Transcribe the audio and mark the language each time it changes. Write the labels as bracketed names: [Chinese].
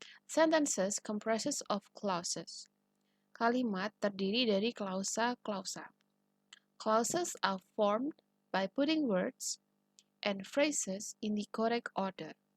[English] Sentences comprises of clauses. [Indonesian] Kalimat terdiri dari klausa-klausa. [English] Clauses are formed by putting words and phrases in the correct order.